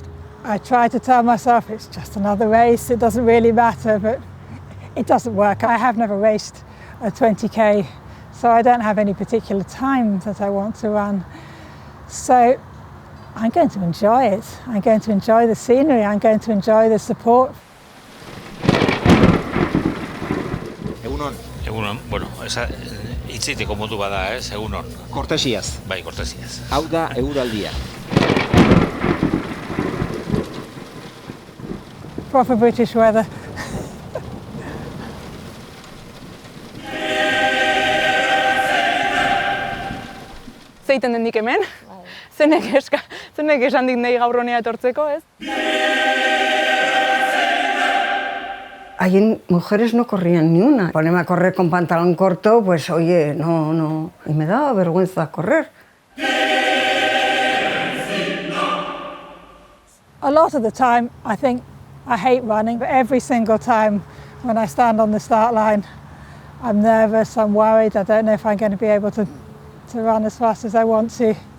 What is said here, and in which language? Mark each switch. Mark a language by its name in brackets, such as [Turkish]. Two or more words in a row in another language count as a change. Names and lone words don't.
[English] I try to tell myself it's just another race, it doesn't really matter, but it doesn't work. I have never raced a 20k, so I don't have any particular time that I want to run. So I'm going to enjoy it. I'm going to enjoy the scenery, I'm going to enjoy the support. [Basque] Egunon, bueno, hitziteko modu bada, egunon. Kortesiaz. Bai, kortesiaz. Hau da euraldia. [English] Proper British weather. [Basque] Zeiten dendik hemen, zenek esan dik nahi gaur honea etortzeko, ez? [Spanish] Allí mujeres no corrían ni una. Ponerme a correr con pantalón corto, pues oye, no. Y me daba vergüenza correr. [English] A lot of the time, I think I hate running, but every single time when I stand on the start line, I'm nervous, I'm worried, I don't know if I'm going to be able to run as fast as I want to.